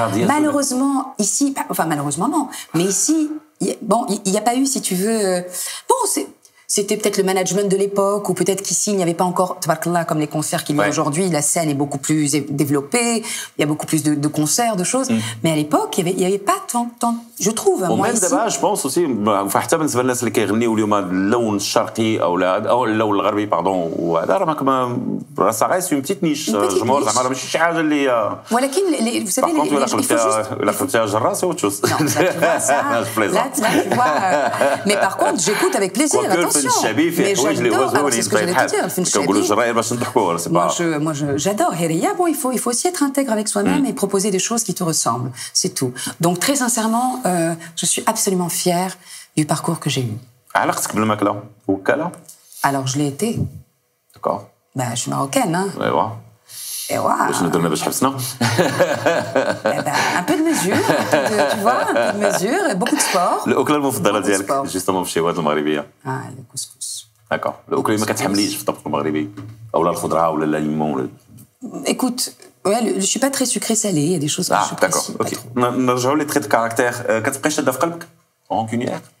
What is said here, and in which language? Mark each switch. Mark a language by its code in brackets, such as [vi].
[fr] Malheureusement, ici... Enfin, malheureusement, non. Mais ici, il n'y a pas eu, si tu veux... Bon, c'était peut-être le management de l'époque, ou peut-être qu'ici, il n'y avait pas encore, tabarakallah, comme les concerts qu'il y a aujourd'hui. La scène est beaucoup plus développée, il y a beaucoup plus de concerts, de choses. Mais à l'époque, il n'y avait pas tant... Je trouve, moi, ici... [ar] دابا [fr] je pense aussi, [ar] حتى بالنسبه للناس اللي كيغنيو اليوم اللون الشرقي او اللون الغربي باردون وهذا راه [fr] ça reste une petite niche. [ar] الجمهور زعما راه ماشي شي حاجه اللي [fr] ولكن vous savez la [ar] خلطتها جراس [fr] ou autre chose. Là, tu vois, mais par contre, j'écoute avec plaisir, attention. Mais j'adore, c'est ce que j'allais te dire. [ar] كنقولوا الجراير باش نضحكوا سي با. [fr] Moi, j'adore Heria. Bon, il faut aussi être intègre avec soi-même et proposer des choses qui te ressemblent. C'est tout. Donc, très sincèrement, je suis absolument fière du parcours que j'ai eu. [ar] علاقتك بالماكله وكاله؟ [fr] Alors, je l'ai été. D'accord. Ben, je suis marocaine, hein. [ar] ايوا. ايوا. واش ندير باش حبسنا؟ [fr] Un peu de mesure, tu vois, un peu de mesure, beaucoup de sport. [ar] الأكلة المفضلة ديالك جوستومون في الشهوات المغربية؟ الكسكس. داكور. الأكلة اللي ما كتحمليش في الطبق المغربي أو لا الخضرة ولا الليمون. [fr] Écoute, je suis pas très sucré-salé, il y a des choses que je apprécie pas trop. [ar] نرجعوا لي [fr] traits de caractère. [ar] كتبقاي شادة في قلبك؟ rancunière?